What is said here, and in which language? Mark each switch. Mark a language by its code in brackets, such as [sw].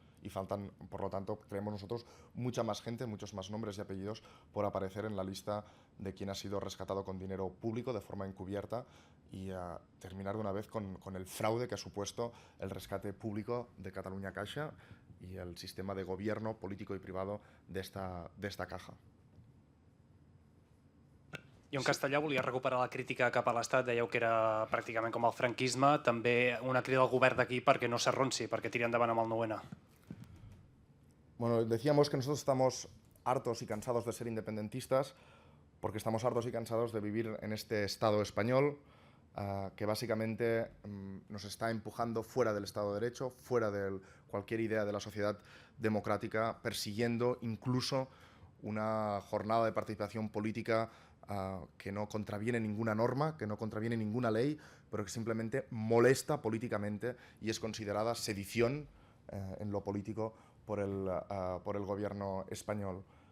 [es] Y faltan, por lo tanto, creemos nosotros, mucha más gente, muchos más nombres y apellidos por aparecer en la lista de quien ha sido rescatado con dinero público de forma encubierta, y terminar de una vez con el fraude que ha supuesto el rescate público de Catalunya Caixa y el sistema de gobierno político y privado d'esta caja. [ca] Jo en castellà volia recuperar la crítica cap a l'Estat, dèieu que era pràcticament com el franquisme, també una crida al govern d'aquí perquè no s'arronsi, perquè tiri endavant amb el 9-N. [es] Bueno, decíamos que nosotros estamos hartos y cansados de ser independentistas, porque estamos hartos y cansados de vivir en este Estado español que básicamente nos está empujando fuera del Estado de Derecho, fuera de cualquier idea de la sociedad democrática, persiguiendo incluso una jornada de participación política que no contraviene ninguna norma, que no contraviene ninguna ley, pero que simplemente molesta políticamente y es considerada sedición en lo político por el gobierno español.